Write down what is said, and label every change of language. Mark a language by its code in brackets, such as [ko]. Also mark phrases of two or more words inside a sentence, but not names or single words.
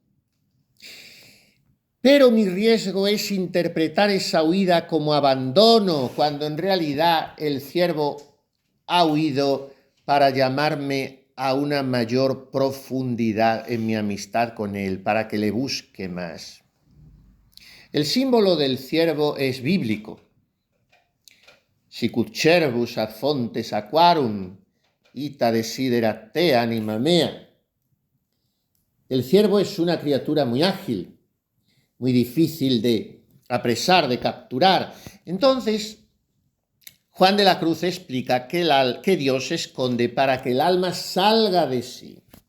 [es] Pero mi riesgo es interpretar esa huida como abandono, cuando en realidad el ciervo ha huido para llamarme a una mayor profundidad en mi amistad con él, para que le busque más. El símbolo del ciervo es bíblico. [la] Sicut cervus ad fontes aquarum, ita desiderat te anima mea. [es] El ciervo es una criatura muy ágil, muy difícil de apresar, de capturar. Entonces, Juan de la Cruz explica que Dios se esconde para que el alma salga de sí.